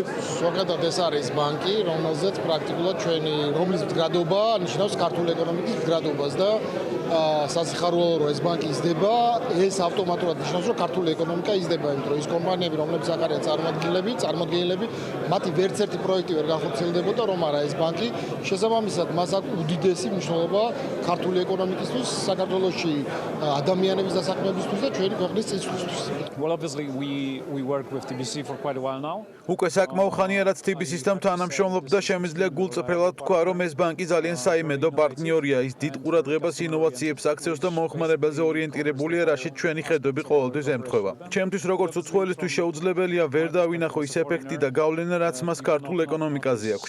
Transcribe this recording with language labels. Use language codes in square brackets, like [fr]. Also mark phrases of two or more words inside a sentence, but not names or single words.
[ka] ზოგადად ეს არის ბანკი, რომელზეც პრაქტიკულად რომლის მდგრადობა ნიშნავს ქართული ეკონომიკის მდგრადობას და სასიხარულო რომ ეს ბანკი იზრდება, ეს ავტომატურად ნიშნავს, რომ ქართული ეკონომიკა იზრდება, იმიტომ რომ ის კომპანიები, რომლებიც აქ არიან წარმოდგენილები, მათი ვერც ერთი პროექტი ვერ განხორციელდებოდა, რომ არა ეს ბანკი შესაბამისად მას აქვს უდიდესი მნიშვნელობა ქართული ეკონომიკისთვის, საქართველოში ადამიანების დასაქმებისთვის და ჩვენი ქვეყნის წინსვლისთვის. [en] Well, obviously we work with TBC for quite a while now. [ka] უკვე საკმაო ხანია რაც TBC-სთან თანამშრომლობ და შემიძლია გულწრფელად თქვა, რომ ეს ბანკი ძალიან საიმედო პარტნიორია. ის დიდ ყურადღებას ინოვაციებს აქცევს და მომხმარებელზე ორიენტირებულია, რაშიც ჩვენი ხედვები ყოველთვის ემთხვევა. ჩემთვის როგორც უცხოელისთვის შეუძლებელია ვერ დავინახო ის ეფექტი და გავლენა, რაც მას ქართულ ეკონომიკაზე აქვს.